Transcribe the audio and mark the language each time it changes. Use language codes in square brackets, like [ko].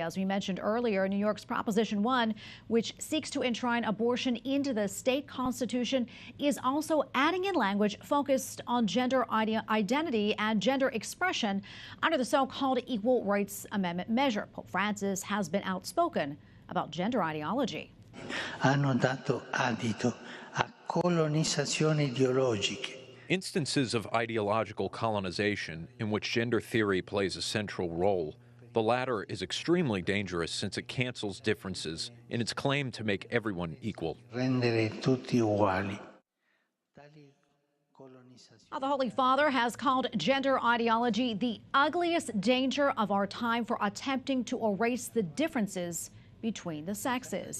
[en] As we mentioned earlier, New York's Proposition 1, which seeks to enshrine abortion into the state constitution, is also adding in language focused on gender identity and gender expression under the so-called Equal Rights Amendment measure. Pope Francis has been outspoken about gender ideology. [it] Hanno dato adito a colonizzazioni ideologiche. [en] Instances of ideological colonization in which gender theory plays a central role. The latter is extremely dangerous since it cancels differences in its claim to make everyone equal. [it] Rendere tutti uguali. [en] The Holy Father has called gender ideology the ugliest danger of our time for attempting to erase the differences between the sexes.